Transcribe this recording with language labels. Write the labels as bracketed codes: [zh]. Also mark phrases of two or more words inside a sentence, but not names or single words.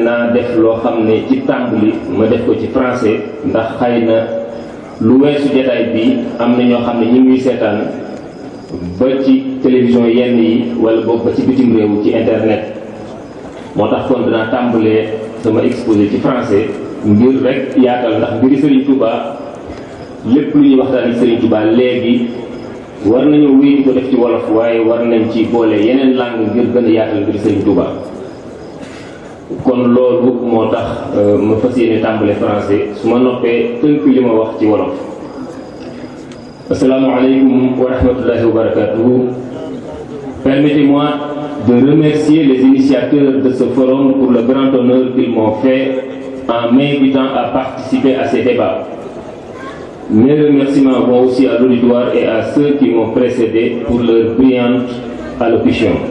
[wo] naa def loo xam ne ci tàmbali ma def ko ci français ndax xëy na lu weesu jotaay bi am na ñoo xam ne ñu ngi seetaan ba ci télévision yenn yi wala boog ba ci bitim réew ci internet moo tax kon danaa tàmbalee sama exposé ci français ngir rek yaatal ndax mbiri Serigne Touba lépp lu ñuy waxtaan ak Serigne Touba léegi war nañoo wéy di ko def ci wolof waaye war nañ ci boole yeneen langue ngir gën a yaatal mbiri Serigne Touba. kon loolu moo tax ma fas yéene tàmbale français su ma noppee tënk li ma wax ci wolof. [ar] السلام عليكم ورحمة الله وبركاته. [fr] Permettez-moi de remercier les initiateurs de ce forum pour le grand honneur qu'ils m'ont fait en m'invitant à participer à ces débats. Mes remerciements vont aussi à l'auditoire et à ceux qui m'ont précédé pour leur brillante allocution.